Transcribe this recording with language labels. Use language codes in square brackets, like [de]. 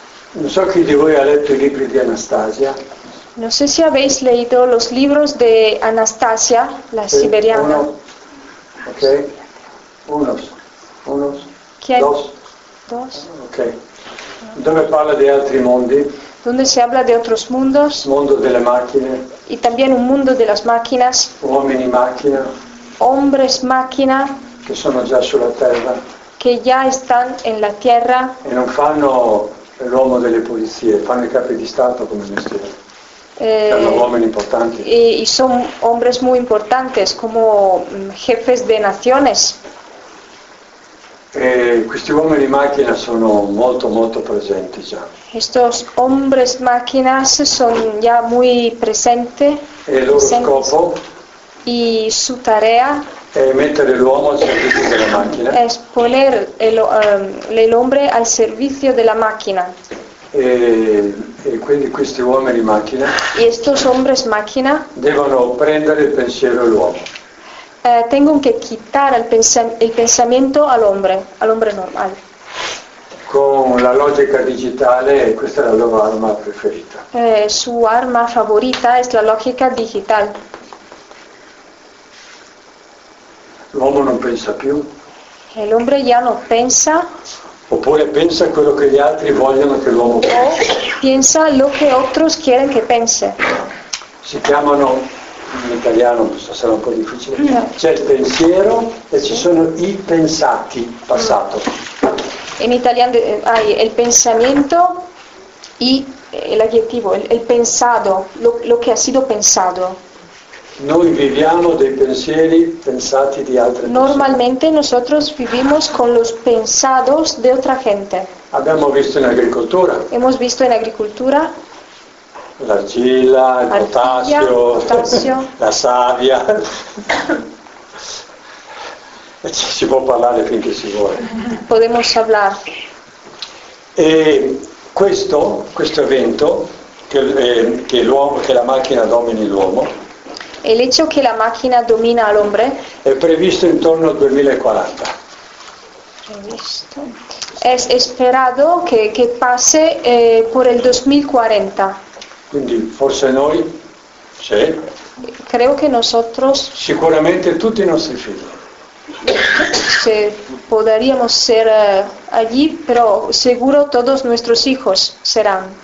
[it] Non so chi di voi ha letto i libri di Anastasia. [es] No sé si habéis leído los libros de Anastasia, la siberiana. Uno. Ok. Unos. Dos. Ok. [it] Dove parla di altri mondi? [es] Donde se habla de otros mundos. Mundo de las máquinas. Y también un mundo de las máquinas. [it] Uomini macchina. [es] Hombres máquina. Que [it] sono già sulla terra. [es] Que ya están en la tierra. [it] E non fanno l'uomo delle pulizie, fanno i capi di stato come mestiere. Sono uomini importanti. [es] Y son hombres muy importantes como jefes de naciones. [it] Questi uomini macchina sono molto molto presenti già. [es] Estos hombres máquinas son ya muy presentes. [it] E il loro scopo. [es] Y su tarea. [it] È mettere l'uomo al servizio della macchina. [es] Es poner el hombre al servicio de la máquina. [it] E quindi questi uomini macchina. [es] Y estos hombres máquina. [it] Devono prendere il pensiero dell'uomo. [es] Tengo que quitar el pensamiento al hombre normal. Con la lógica digital, esta es la loro arma preferida. Su arma favorita es la lógica digital. [it] L'uomo [es] no piensa [it] più. [es] El hombre ya no piensa. [it] Oppure [es] piensa [it] quello che gli altri vogliono che l'uomo pensi. [es] O piensa lo que otros quieren que piense. [it] Si chiamano. In italiano sarà un po' difficile. C'è il pensiero e ci sono i pensati, passato. In italiano hai il pensamento e l'aggettivo, il pensato, [es] lo che ha sido [it] pensato. Noi viviamo dei pensieri pensati di altre persone. [es] Normalmente nosotros vivimos con los pensados de otra gente. [it] Abbiamo visto in agricoltura. [es] Hemos visto en agricultura. [it] L'argilla, il potassio, la savia. Si può parlare finché si vuole. [es] Podemos hablar. [it] E questo evento che l'uomo, che la macchina domini l'uomo. [es] El hecho que la máquina domina al hombre es previsto en torno al 2040. [it] Previsto. [es] Es esperado que pase por el 2040. [it] Quindi forse noi, sì. [es] Creo que nosotros. [it] Sicuramente tutti i nostri figli. [es] Se podríamos ser allí, pero seguro todos nuestros hijos serán.